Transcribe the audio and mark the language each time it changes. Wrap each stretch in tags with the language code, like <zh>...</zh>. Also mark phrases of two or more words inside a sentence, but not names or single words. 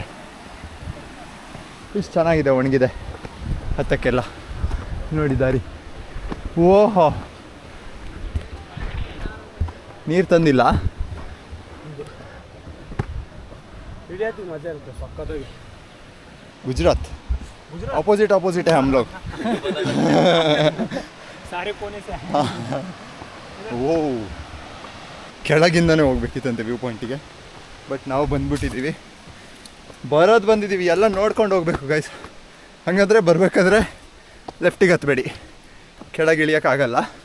<kn>ಇಷ್ಟು ಚೆನ್ನಾಗಿದೆ, ಒಣಗಿದೆ ಹತ್ತಕ್ಕೆಲ್ಲ. ನೋಡಿ ದಾರಿ. ಓಹೋ, ನೀರು ತಂದಿಲ್ಲ. ಮಜಾ ಇರುತ್ತೆ ಸಕ್ಕತ್ತಾಗಿ.</kn> <hi>ಗುಜರಾತ್ ಅಪೋಸಿಟ್ है हम लोग. सारे कोने से.</hi> <kn>ಓ, ಕೆಳಗಿಂದನೇ ಹೋಗ್ಬೇಕಿತ್ತಂತೆ</kn> <en>view pointಗೆ.</en> <kn>ಬಟ್ ನಾವು ಬಂದ್ಬಿಟ್ಟಿದ್ದೀವಿ, ಬಂದಿದ್ದೀವಿ. ಎಲ್ಲ ನೋಡ್ಕೊಂಡು ಹೋಗ್ಬೇಕು ಗೈಸ್. ಹಾಗಾದರೆ ಬರಬೇಕಾದ್ರೆ ಲೆಫ್ಟಿಗೆ ಹತ್ತಬೇಡಿ, ಕೆಳಗೆ ಇಳಿಯೋಕ್ಕಾಗಲ್ಲ.</kn>